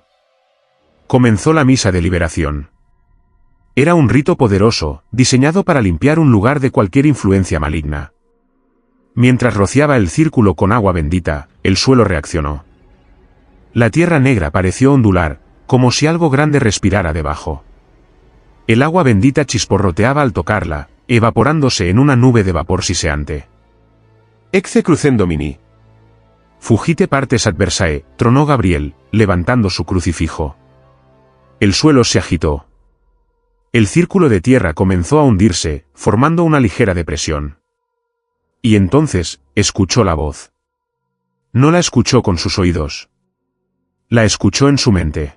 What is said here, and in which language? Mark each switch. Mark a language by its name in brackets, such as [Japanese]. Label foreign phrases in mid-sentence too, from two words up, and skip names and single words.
[Spanish] Comenzó la misa de liberación. Era un rito poderoso, diseñado para limpiar un lugar de cualquier influencia maligna. Mientras rociaba el círculo con agua bendita, el suelo reaccionó. La tierra negra pareció ondular, como si algo grande respirara debajo. El agua bendita chisporroteaba al tocarla, evaporándose en una nube de vapor siseante. [Latin] Ecce crucem Domini. Fugite partes adversae, [Spanish] tronó Gabriel, levantando su crucifijo. El suelo se agitó. El círculo de tierra comenzó a hundirse, formando una ligera depresión. Y entonces, escuchó la voz. No la escuchó con sus oídos. La escuchó en su mente.